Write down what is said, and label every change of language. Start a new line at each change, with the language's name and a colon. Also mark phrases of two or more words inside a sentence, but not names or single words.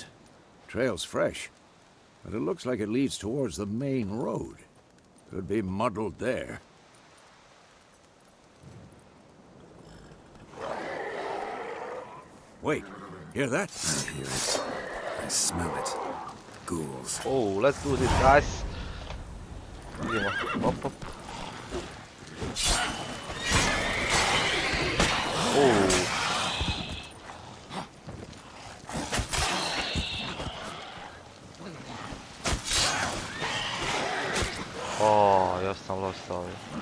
English: Trail's fresh, but it looks like it leads towards the main road. Could be muddled there. Wait, hear that? I hear it. I smell it. Ghouls. Oh, let's do this, guys.
Serbian: Idemo. Hop, hop. Oh. O, još sam loš s ovim.